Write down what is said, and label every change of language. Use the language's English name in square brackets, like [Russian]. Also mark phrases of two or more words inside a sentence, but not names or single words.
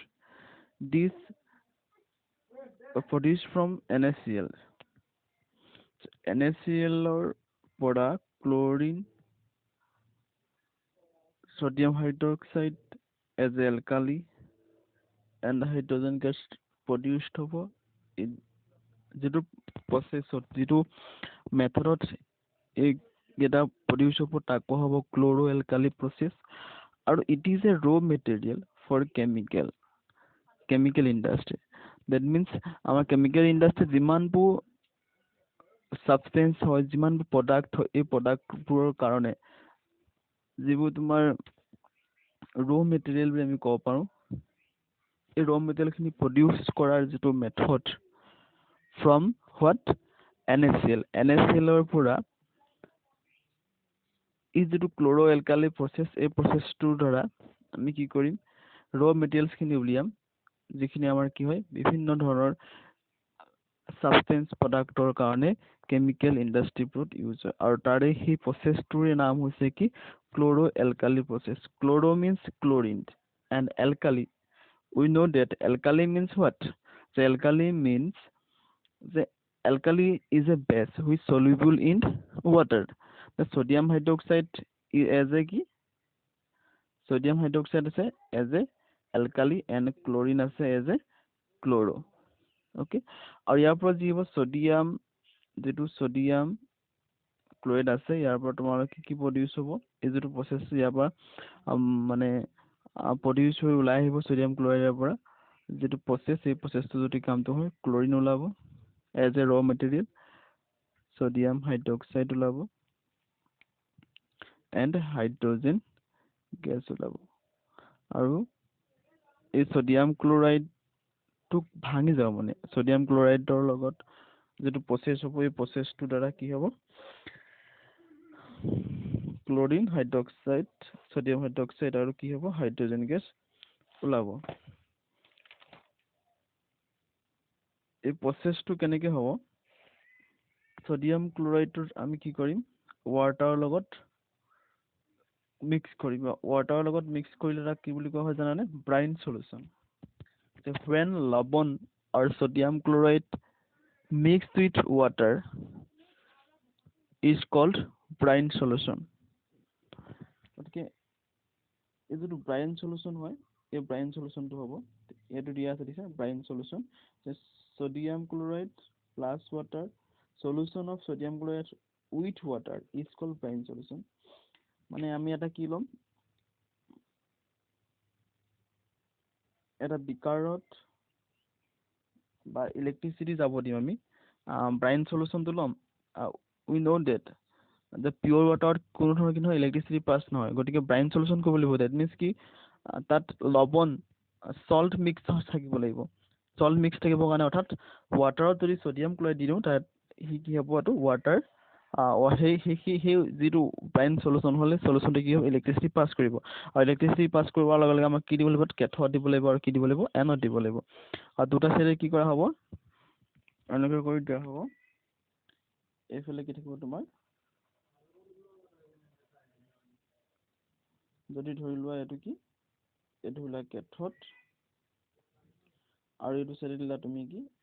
[English] These are produced from NaCl. NaCl or product chlorine, sodium hydroxide as a alkali and hydrogen gas produced over in [Assamese] যিটো প্ৰচেছত যিটো মেথডত এইকেইটা প্ৰডিউচ হ'ব তাক কোৱা হ'ব [English] chlor-alkali process [Assamese] আৰু ইট [English] is a raw material for chemical industry that means [Assamese] আমাৰ কেমিকেল ইণ্ডাষ্ট্ৰিত যিমানবোৰ ছাবষ্টেঞ্চ হয় যিমানবোৰ প্ৰডাক্ট হয় এই প্ৰডাক্টবোৰৰ কাৰণে যিবোৰ তোমাৰ [English] raw material [Assamese] বুলি আমি ক'ব পাৰোঁ এই ৰ' মেটেৰিয়েলখিনি প্ৰডিউচ কৰাৰ যিটো মেথড [English] from what NaCl NaCl [Assamese] পৰা এই যিটো [English] chlor-alkali process [Assamese] এই প্ৰচেছটোৰ দ্বাৰা আমি কি কৰিম ৰ' মেটেৰিয়েলছখিনি উলিয়াম যিখিনি আমাৰ কি হয় বিভিন্ন ধৰণৰ ছাবষ্টেঞ্চ প্ৰডাক্টৰ কাৰণে কেমিকেল ইণ্ডাষ্ট্ৰিবোৰত ইউজ হয় আৰু তাৰে সেই প্ৰচেছটোৰ নাম হৈছে কি [English] chlor-alkali process chloro means chlorine and alkali we know that alkali means what the alkali means the alkali is a base which soluble in water. The sodium hydroxide is as a key sodium hydroxide is as a alkali and chlorine as a chloro. [Assamese] Okay, আৰু ইয়াৰ পৰা যি হ'ব sodium যিটো [English] sodium chloride [Assamese] আছে ইয়াৰ পৰা তোমাৰ কি প্ৰডিউচ হ'ব এই যিটো প্ৰচেছ ইয়াৰ পৰা মানে প্ৰডিউচ হৈ ওলাই আহিব [English] sodium chloride [Assamese] পৰা যিটো প্ৰচেছ এই প্ৰচেছটো যদি কামটো হয় ক্লৰিন ওলাব [English] as a raw material sodium hydroxide [Assamese] ওলাব [English] and hydrogen gas [Assamese] ওলাব আৰু এই [English] sodium chloride [Assamese] টোক ভাঙি যাব মানে [English] sodium chloride [Assamese] ৰ লগত যেটো প্ৰচেছ হ'ব এই প্ৰচেছটোৰ দ্বাৰা কি হ'ব [English] chlorine hydroxide sodium hydroxide [Assamese] আৰু কি হ'ব [English] hydrogen gas [Assamese] ওলাব এই প্ৰচেছটো কেনেকৈ হ'ব [English] sodium chloride [Assamese] আমি কি কৰিম ৱাটাৰৰ লগত মিক্স কৰিম ৱাটাৰৰ লগত মিক্স কৰিলে তাক কি বুলি কোৱা হয় জানানে [English] brine solution when লৱণ or sodium chloride mixed with water is called brine solution [Assamese] গতিকে এই যিটো [English] brine solution [Assamese] হয় এই [English] brine solution [Assamese] হ'ব এটো দিয়া আছে দিছে [English] brine solution sodium chloride plus water solution of sodium chloride with water is called brine solution [Assamese] মানে আমি এটা কি লম এটা বিকাৰত বা ইলেক্ট্ৰিসিটি যাব দিম আমি ব্ৰাইন সলিউশনটো লম [English] we know that the pure water [Assamese] কোনো ধৰণৰ কিন্তু [English] electricity pass [Assamese] নহয় গতিকে [English] brine solution [Assamese] কৰিব লাগিব [English] that means [Assamese] কি তাত লৱণ [English] salt mix [Assamese] থাকিব লাগিব [English] salt mix [Assamese] থাকিবৰ কাৰণে অৰ্থাৎ ৱাটাৰত যদি [English] sodium chloride [Assamese] দিও তাত কি হ'ব এটো ৱাটাৰ সেই যিটো [English] brine solution [Assamese] হলে সলিউশনটো কি হ'ব [English] electricity pass [Assamese] কৰিব আৰু [English] electricity pass [Assamese] কৰাৰ লগে লগে আমাক কি দিব লাগিব কেথড দিব লাগিব আৰু কি দিব লাগিব এনড দিব লাগিব আৰু দুটা সাইডে কি কৰা হ'ব এনেকৈ কৰি দিয়া হ'ব এইফালে কি থাকিব তোমাৰ যদি ধৰি লোৱা এটো কি এটো হলা কেথড আৰু এটো সাইডে দিলা তুমি কি